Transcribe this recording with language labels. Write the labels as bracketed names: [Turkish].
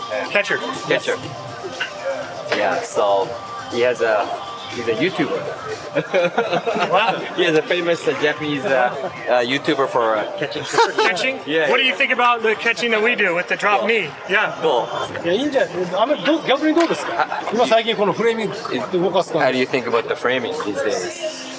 [English] Catcher. Yeah, so he's a YouTuber. Wow. He is a famous Japanese YouTuber for catching. For catching? Yeah. What do you think about the catching that we do with the drop knee? Yeah. [Japanese] いや、いいんじゃない。逆にどうですか。今最近このフレーミングって動かす感じ。 [English] How do you think about the framing these days?